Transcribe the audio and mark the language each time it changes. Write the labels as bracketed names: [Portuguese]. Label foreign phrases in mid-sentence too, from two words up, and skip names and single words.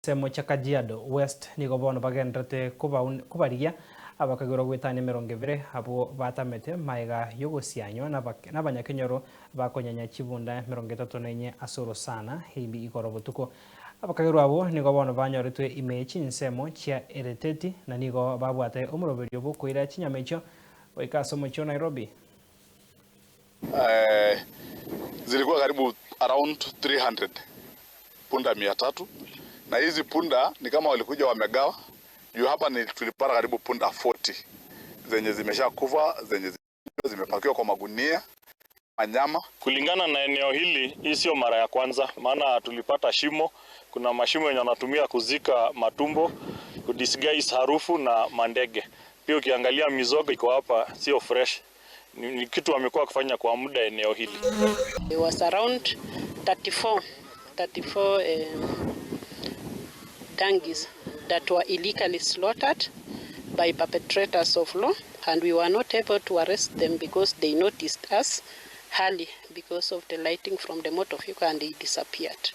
[Gusii] Semo cha Kajiado West niko bono bagendrete kubaria abakagiro gwitani 20 abo batamete maiga yogosianyo n'abanyakenyoro bakonyanya chibunda 34 asoro sana hibi igoro butuko abakagiro abo niko bono banyoretwe imechi nsemo chia ereteti na niko babwate umuroberio bukwira chinyamecho oikasomo cho Nairobi. [Swahili] Zilikuwa karibu around 300 punda 300 na hizi punda ni kama walikuja wamegawa juu hapa ni tulipata karibu punda 40 zenye zimeshakufa, zenye zimepakiwa kwa magunia Enyama. Kulingana na eneo hili, hii sio mara ya kwanza, maana tulipata shimo. Kuna mashimo yenye wanatumia kuzika matumbo, kudisguise harufu na mandege. Pia ukiangalia mizoga iko hapa sio fresh. Ni kitu wamekuwa kufanya kwa muda eneo hili. [English] It was around 34 donkeys that were illegally slaughtered by perpetrators of law, and we were not able to arrest them because they noticed us early because of the lighting from the motor vehicle and they disappeared.